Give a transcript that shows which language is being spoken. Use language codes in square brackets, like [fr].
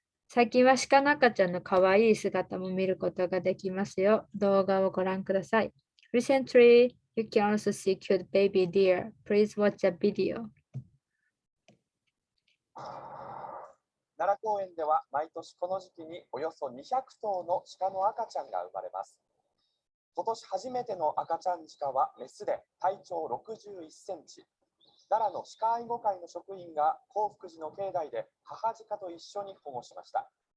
[ja] 最近は鹿の赤ちゃんの可愛い姿も見ることができますよ。動画をご覧ください。 [en] Recently, you can also see cute baby deer. Please watch the video. [ja] 奈良公園では毎年この時期におよそ200頭の鹿の赤ちゃんが生まれます。今年初めての赤ちゃん鹿はメスで体長61センチ。奈良の鹿愛護会の職員が興福寺の境内で母鹿と一緒に保護しました。